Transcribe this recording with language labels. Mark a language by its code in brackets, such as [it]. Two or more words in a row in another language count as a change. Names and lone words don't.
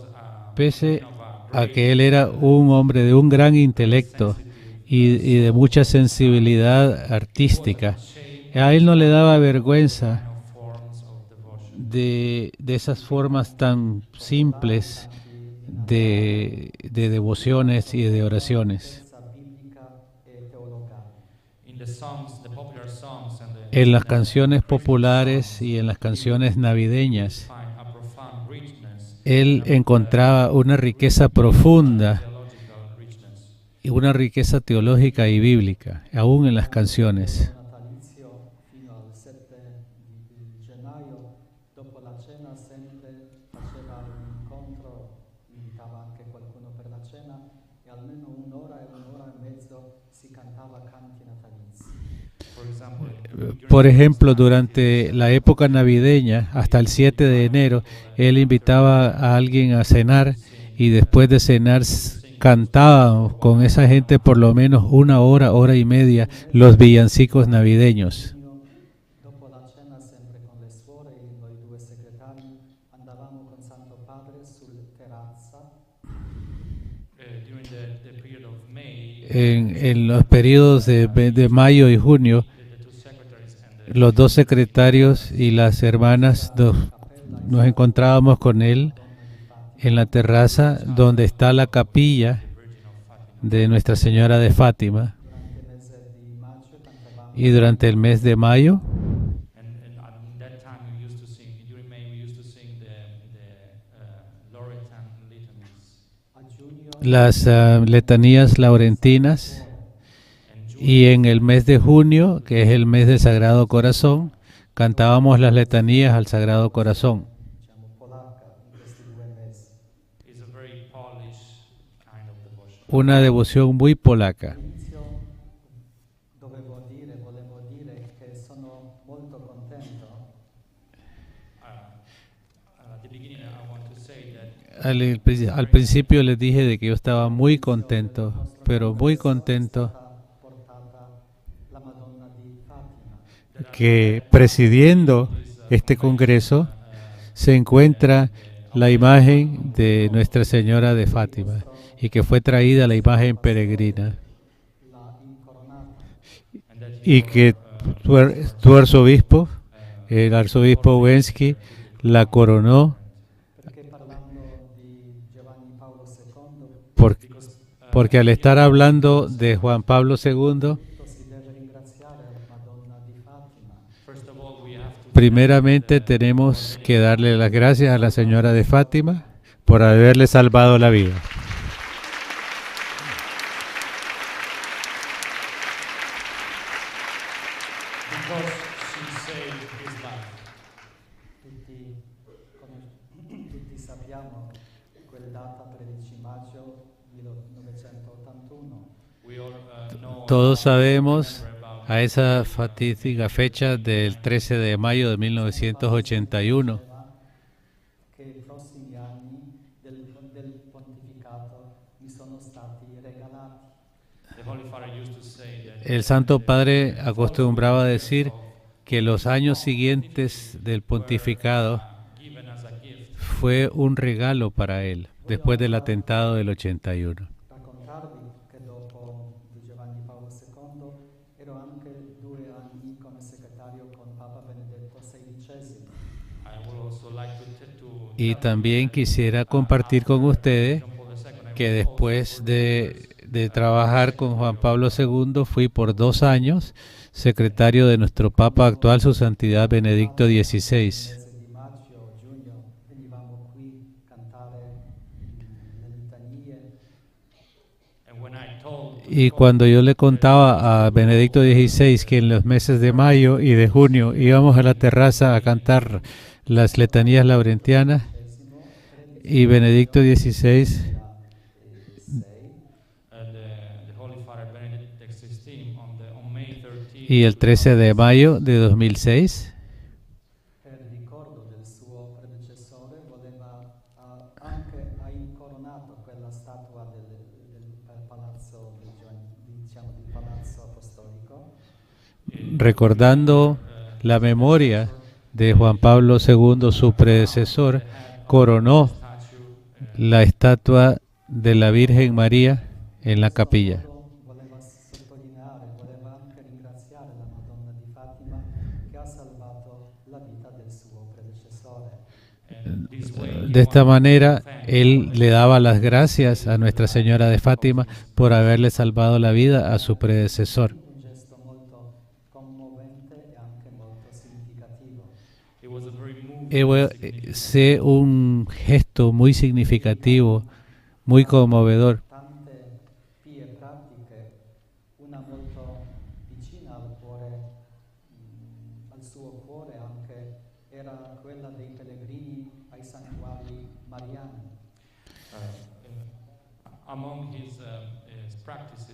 [es] Pese a que él era un hombre de un gran intelecto y de mucha sensibilidad artística, a él no le daba vergüenza [en] forms of devotion. [es] de esas formas tan simples de devociones y de oraciones. [it] Sapienza biblica e teologale. [en] In the songs, the popular songs and [es] En las canciones populares y en las canciones navideñas, [en] find a profound richness, [es] él encontraba una riqueza profunda [en] theological richness. [es] y una riqueza teológica y bíblica, aún en las canciones. [it] Natalizio fino al 7 di gennaio, dopo la cena sempre faceva un incontro, invitava anche qualcuno per la cena e almeno un'ora e mezzo si cantava canti natalizi. [en] For example, [es] Por ejemplo, durante la época navideña, hasta el 7 de enero, él invitaba a alguien a cenar y después de cenar cantábamos con esa gente por lo menos una hora, hora y media, los villancicos navideños. [it] Dopo la cena, sempre con le suore e noi due segretari, andavamo con Santo Padre sul terrazza. [en] during the period of May, [es] En los periodos de mayo y junio, [en] the two secretaries and the [es] los dos secretarios y las hermanas nos encontrábamos con él en la terraza donde está la capilla de Nuestra Señora de Fátima. [it] Durante il mese di maggio cantavamo [es] Y durante el mes de mayo [en] and that time we used to sing, during May we used to sing the Lauretan litanies. [it] a giugno [es] las letanías laurentinas, y en el mes de junio, que es el mes del Sagrado Corazón, cantábamos las letanías al Sagrado Corazón. [it] diciamo polacca in questi 2 mesi. [en] It's a very Polish kind of devotion. [es] Una devoción muy polaca. [it] All'inizio volevo dire che sono molto contento [en] At the beginning, I want to say that [es] Al principio les dije de que yo estaba muy contento, pero muy contento [it] portata la Madonna di Fatima. [es] que presidiendo este congreso se encuentra la imagen de Nuestra Señora de Fátima y que fue traída la imagen peregrina [it] La incoronata. [es] y que tu arzobispo, el arzobispo Wensky, la coronó [it] Perché parlando di Giovanni Paolo II, [es] porque al estar hablando de Juan Pablo II, [it] si deve ringraziare la Madonna di Fatima. [en] first of all we have to [es] primeramente tenemos que darle las gracias a la Señora de Fátima por haberle salvado la vida. [en] because she saved his life. [it] Tutti sappiamo quella data 13 maggio 1981. [en] We all know [es] Todos sabemos [en] about [es] a esa fatídica fecha del 13 de mayo de 1981 [it] che i prossimi anni del pontificato mi sono stati regalati. [en] the Holy Father used to say that [es] El Santo Padre acostumbraba a decir que los años siguientes del pontificado [en] given as a gift. [es] fue un regalo para él después del atentado del 81. [it] Raccontarvi che dopo di Giovanni Paolo II ero anche 2 anni come segretario con Papa Benedetto XVI. [en] I would also like to [es] Y también quisiera compartir con ustedes John Paul II, que después de trabajar con Juan Pablo II fui por 2 años secretario de nuestro Papa actual, Su Santidad Benedicto XVI. [it] Mese di maggio, giugno venivamo qui a cantare le litanie. [en] and when I told [es] Y cuando yo le contaba a Benedicto XVI que en los meses de mayo y de junio íbamos a la terraza a cantar las letanías laurentianas, y Benedicto XVI [en] the Holy Father Benedict XVI on May 13 [es] y el 13 de mayo de 2006, [it] Per ricordo del suo predecessore voleva anche ai quella statua del palazzo, diciamo, del palazzo apostolico, [es] recordando la memoria de Juan Pablo II, su predecesor, coronó la estatua de la Virgen María en la capilla. [it] voleva sottolineare, voleva anche ringraziare la Madonna di Fatima che ha salvato la vita del suo predecessore. [es] De esta manera, él le daba las gracias a Nuestra Señora de Fátima por haberle salvado la vida a su predecesor. [it] Un gesto molto commovente e anche molto significativo. [en] It was a very moving [es] Fue un gesto muy significativo, muy conmovedor, [it] Tante pie pratiche, una molto vicina al cuore, al suo cuore anche, era quella dei pellegrini ai santuari mariani. [en] among his practices.